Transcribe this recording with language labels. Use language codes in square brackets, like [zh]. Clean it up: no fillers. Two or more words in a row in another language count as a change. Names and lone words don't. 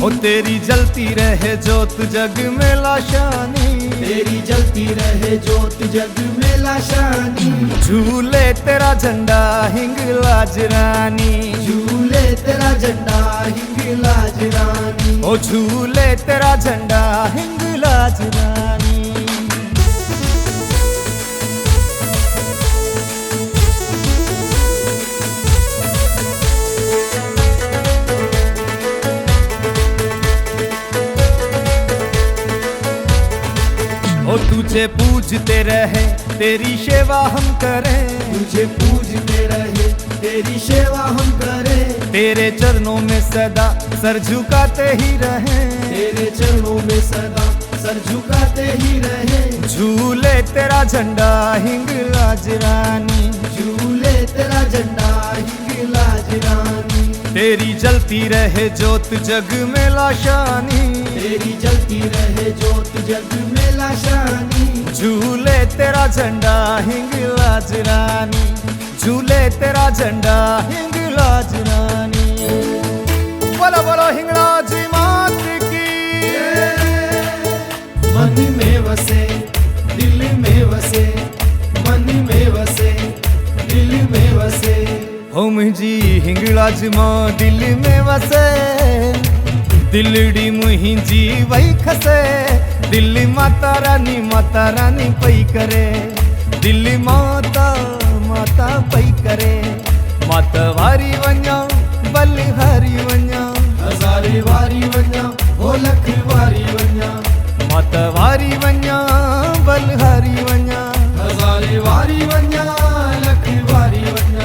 [hi] ओ तेरी जलती रहे जोत जग में लाशानी, तेरी जलती रहे जोत जग में लाशानी। झूले तेरा झंडा हिंगलाज रानी, झूले तेरा झंडा हिंगलाज रानी, ओ झूले तेरा झंडा हिंगलाज रानी। ओ तुझे पूजते रहे तेरी सेवा हम करें, तुझे पूजते रहे तेरी सेवा हम करें, तेरे चरणों में सदा सर झुकाते ही रहें, तेरे चरणों में सदा सर झुकाते ही रहे। झूले तेरा झंडा हिंगलाज रानी, झूले तेरा झंडा हिंगलाज रानी, तेरी जलती रहे जोत जग में लाशानी, तेरी जलती रहे जोत जग में लाशानी। झूले तेरा झंडा हिंगलाज रानी, झूले तेरा झंडा हिंगलाज रानी। बोलो बोलो हिंगलाज मात की। [sd] मन में वसे दिल में वसे, मन में वसे दिल में वसे, हो मुंहिंजी हिंगलाज मां दिल में वसे, दिलड़ी मुंहिंजी वही खसे, दिल माता रानी पई करे, दिल माता माता पई करे। माता वारी वञा बलिहारी वञा, हज़ारे वारी वञा ओ लख वारी वञा, माता वारी वञा बलिहारी वञा, हज़ारे वारी वञा लख वारी वञा।